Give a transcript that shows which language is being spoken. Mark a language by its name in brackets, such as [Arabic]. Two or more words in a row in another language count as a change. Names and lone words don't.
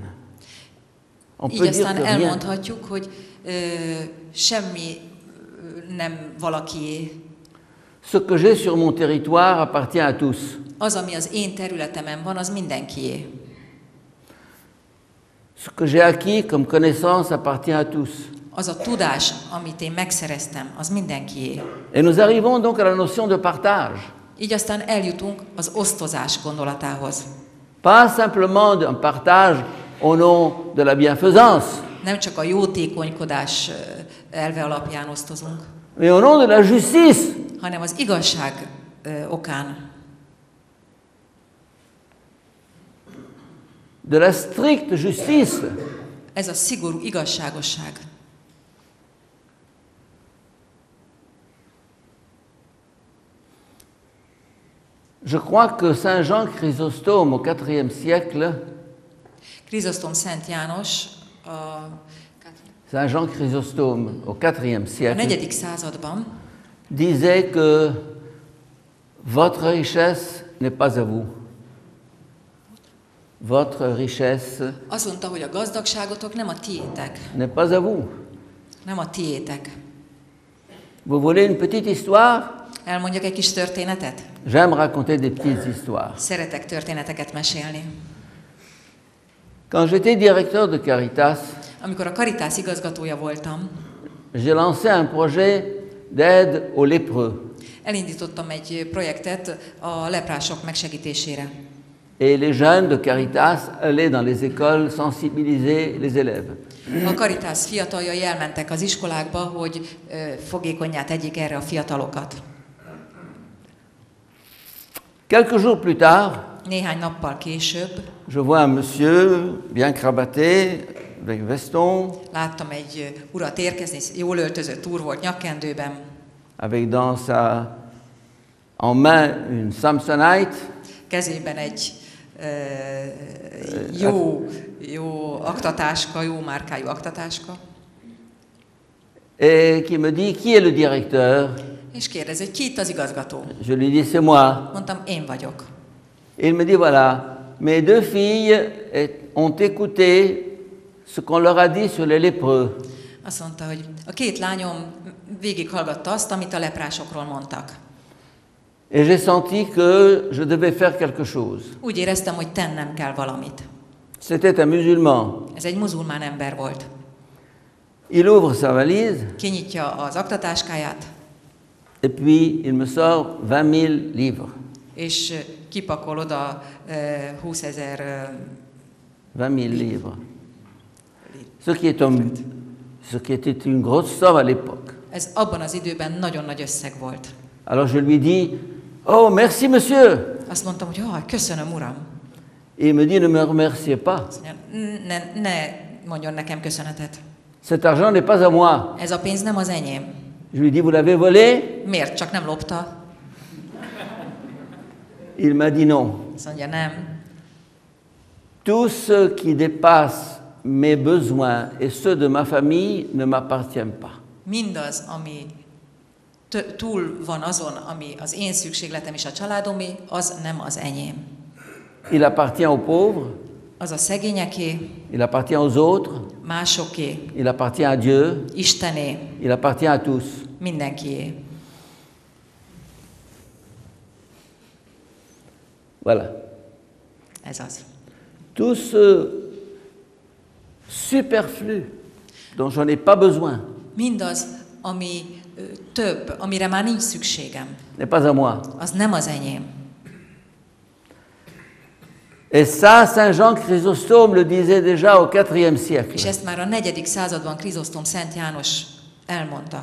[French] On [Hungarian] Így [French] peut dire [Hungarian] aztán [French] que rien. [Hungarian] elmondhatjuk, hogy semmi nem valakié. [French] Ce que j'ai sur mon territoire appartient à tous. [Hungarian] Az, ami az én területemen van, az mindenkié. [French] Ce que j'ai acquis comme connaissance appartient à tous. [Hungarian] Az a tudás, amit én megszereztem, az mindenkié. [French] Et nous arrivons donc à la notion de partage. [Hungarian] Így aztán eljutunk az osztozás gondolatához. [French] Pas simplement un partage au nom de la bienfaisance, [Hungarian] Nem csak a jótékonykodás elve alapján osztozunk, [French] mais au nom de la justice. [Hungarian] hanem az igazság okán. [French] De la stricte justice. [Hungarian] Ez a szigorú igazságosság. [French] Je crois que Saint Jean Chrysostome au IVe siècle, [Hungarian] Krizosztom Szent János [French] Saint Jean Chrysostome au IVe [Hungarian] a [French] siècle [Hungarian] 4. században [French] disait que votre richesse n'est pas à vous. Votre richesse [Hungarian] azt mondta, hogy a gazdagságotok nem a tiétek. [French] n'est pas à vous. [Hungarian] Nem a tiétek. [French] Vous voulez une petite histoire? [Hungarian] Elmondjak egy kis történetet? [French] J'aime raconter des petites histoires. [Hungarian] Szeretek történeteket mesélni. [French] Quand j'étais directeur de Caritas, [Hungarian] Amikor a Caritas igazgatója voltam, [French] j'ai lancé un projet d'aide aux lépreux. [Hungarian] elindítottam egy projektet a leprások megsegítésére. [French] Et les jeunes de Caritas allaient dans les écoles sensibiliser les élèves. [Hungarian] A Caritas fiataljai elmentek az iskolákba, hogy fogékonnyá tegyék erre a fiatalokat. [French] Quelques jours plus tard, [Hungarian] Néhány nappal később [French] je vois un monsieur bien cravaté, avec veston, [Hungarian] láttam egy urat érkezni, jól öltözött úr volt nyakkendőben, [French] avec en main une Samsonite, [Hungarian] kezében egy jó aktatáska, jó márkájú aktatáska, [French] et qui me dit qui est le directeur. [Hungarian] és kérdezi, hogy ki itt az igazgató. [French] Je lui dis c'est moi. [Hungarian] Mondtam, én vagyok. [French] Et il me dit voilà, mes deux filles ont écouté ce qu'on leur a dit sur les lépreux. [Hungarian] Azt mondta, hogy a 2 lányom végighallgatta azt, amit a leprásokról mondtak. [French] Et j'ai senti que je devais faire quelque chose. [Hungarian] Úgy éreztem, hogy tennem kell valamit. [French] C'était un musulman. [Hungarian] Ez egy muzulmán ember volt. [French] Il ouvre sa valise [Hungarian] Kinyitja az aktatáskáját, [French] et puis il me sort 20 000 livres. [Hungarian] és kipakol oda 20 000 [French] 20 000 livres. Ce qui était une grosse somme à l'époque. [Hungarian] Ez abban az időben nagyon nagy összeg volt. [French] Alors je lui dis, oh merci monsieur. [Hungarian] Azt mondtam, hogy köszönöm uram. [French] Et il me dit, ne me remerciez pas. [Hungarian] Azt mondja, ne mondjon nekem köszönetet. [French] Cet argent n'est pas à moi. [Hungarian] Ez a pénz nem az enyém. [French] Je lui dis, vous l'avez volé? [Hungarian] Miért csak nem lopta? [French] Il m'a dit non. [Hungarian] Azt mondja, nem. [French] Tout ce qui dépasse mes besoins et ceux de ma famille ne m'appartiennent pas. [Hungarian] Mindaz, ami túl van azon, ami az én szükségletem és a családomé, az nem az enyém. [French] Il appartient aux pauvres, [Hungarian] Az a szegényeké, [French] il appartient aux autres, [Hungarian] másoké, [French] il appartient à Dieu, [Hungarian] Istené, [French] il appartient à tous. [Hungarian] mindenkié. [French] Voilà. [Hungarian] Ez az. [French] Tout ce superflu dont je n'ai pas besoin [Hungarian] Mindaz, ami több, amire már nincs szükségem, [French] n'est pas à moi. [Hungarian] az nem az enyém. [French] Et ça, Saint Jean Chrysostome le disait déjà au IVe [Hungarian] És [French] siècle. [Hungarian] ezt már a 4. században Krizosztom Szent János elmondta.